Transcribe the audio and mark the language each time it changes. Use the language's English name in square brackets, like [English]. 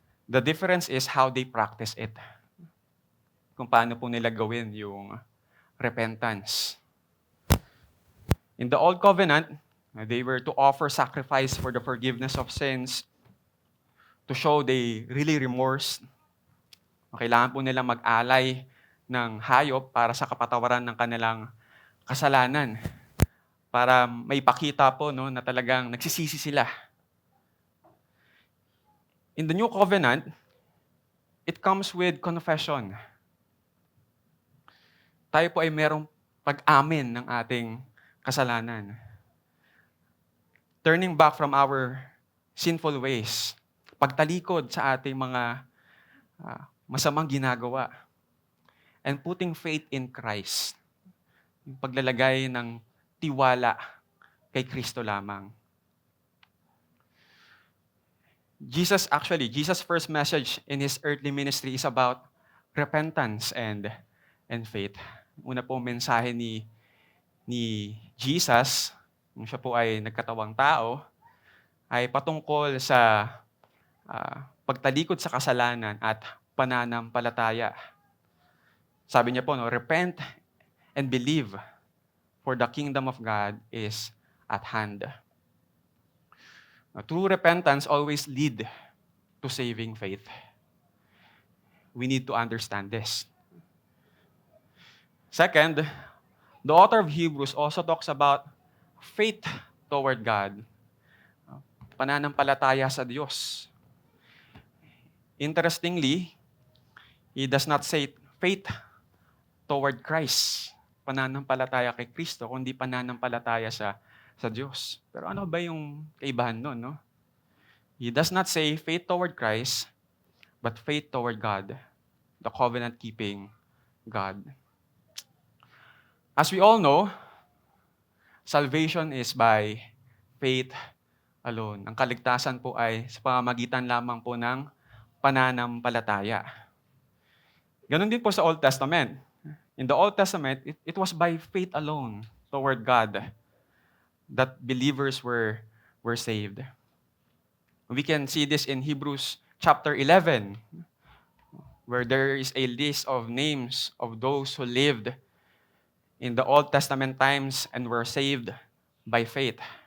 [English] The difference is how they practice it. [Filipino] Kung paano po nila gawin yung repentance. [English] In the Old Covenant, they were to offer sacrifice for the forgiveness of sins, to show they really remorse. [Filipino] Kailangan po nila mag-alay ng hayop para sa kapatawaran ng kanilang kasalanan. Para maipakita po, no, na talagang nagsisisi sila. [English] In the New Covenant, it comes with confession. [Filipino] Tayo po ay merong pag-amin ng ating kasalanan. [English] Turning back from our sinful ways. [Filipino] Pagtalikod sa ating mga masamang ginagawa. [English] And putting faith in Christ. [Filipino] Yung paglalagay ng tiwala kay Kristo lamang. [English] Jesus' first message in His earthly ministry is about repentance and faith. [Filipino] Una po mensahe ni Jesus, nung siya po ay nagkatawang tao, ay patungkol sa pagtalikod sa kasalanan at pananampalataya. Sabi niya po, no, [English] repent and believe, for the kingdom of God is at hand. True repentance always lead to saving faith. We need to understand this. Second, the author of Hebrews also talks about faith toward God. [Filipino] Pananampalataya sa Diyos. [English] Interestingly, he does not say faith toward Christ, [Filipino] pananampalataya kay Kristo, kundi pananampalataya sa Diyos. Pero ano ba yung kaibahan nun, no? [English] He does not say faith toward Christ, but faith toward God, the covenant-keeping God. As we all know, salvation is by faith alone. [Filipino] Ang kaligtasan po ay sa pamamagitan lamang po ng pananampalataya. Ganon din po sa Old Testament. [English] In the Old Testament, it was by faith alone toward God that believers were saved. We can see this in Hebrews chapter 11, where there is a list of names of those who lived in the Old Testament times and were saved by faith.